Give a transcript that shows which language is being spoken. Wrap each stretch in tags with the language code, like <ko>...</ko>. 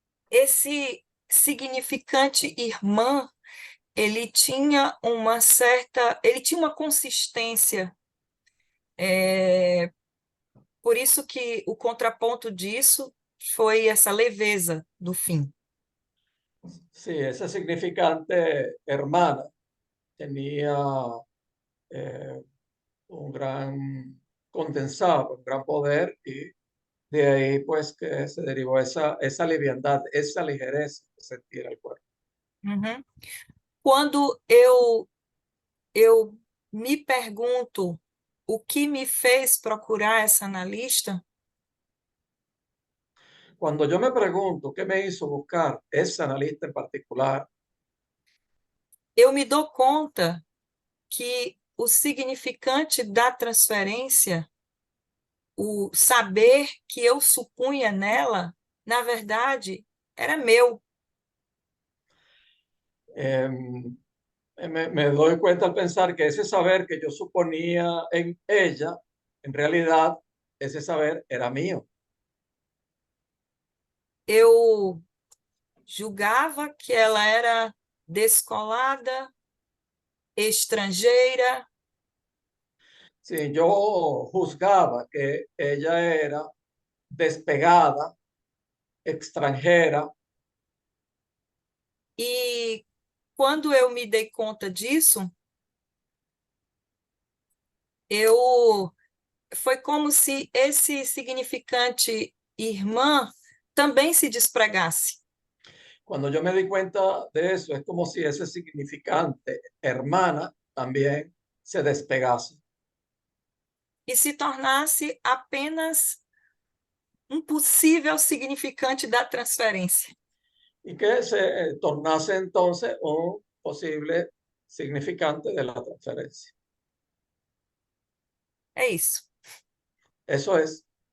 <pt>Esse significante irmã, ele tinha uma consistência. Por isso que o contraponto disso foi essa leveza do fim.</pt> <es>Sí, ese significante hermana tenía un gran condensado, un gran poder, y de ahí pues que se derivó esa liviandad, esa ligereza que sentía el cuerpo. Uhum.</es> <pt>Quando eu me pergunto o que me fez procurar essa analista,</pt> <es>Cuando yo me pregunto qué me hizo buscar ese analista en particular,</es> <pt>eu me dou conta que o significante da transferência, o saber que eu supunha nela, na verdade, era meu.</pt> <es>me doy cuenta al pensar que ese saber que yo suponía en ella, en realidad ese saber era mío.</es> <pt>Eu julgava que ela era descolada, estrangeira,</pt> <es>Sí, yo juzgaba que ella era despegada, extranjera,</es> <pt>e quando eu me dei conta disso, foi como se esse significante irmã também se despregasse</pt> <es>cuando yo me di cuenta de eso, es como si ese significante hermana también se despegase</es> <pt>e se tornasse apenas um possível significante da transferência.</pt> <es>y que se tornase entonces un posible significante de la transferencia.</es> <pt>É isso.</pt> <es>Eso es.</es>